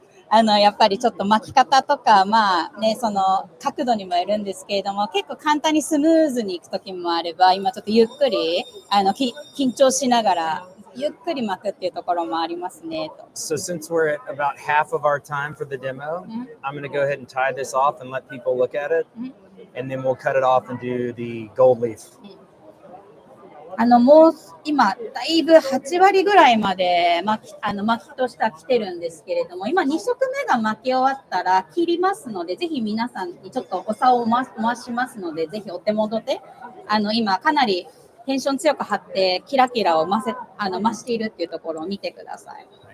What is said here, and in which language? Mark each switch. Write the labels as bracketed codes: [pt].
[ja] やっぱりちょっと巻き方とか、まあね、その角度にもよるんですけれども、結構簡単にスムーズにいくときもあれば、今ちょっとゆっくり緊張しながらゆっくり巻くっていうところもありますね。 [en] So since we're at about half of our time for the demo, I'm going to go ahead and tie this off and let people look at it, and then we'll cut it off and do the gold leaf. [ja] もう今だいぶ8割ぐらいまで巻きとしては来てるんですけれども、今2色目が巻き終わったら切りますので、ぜひ皆さんにちょっとお竿を回しますので、ぜひお手元で今かなりテンション強く張ってキラキラを増しているっていうところを見てください。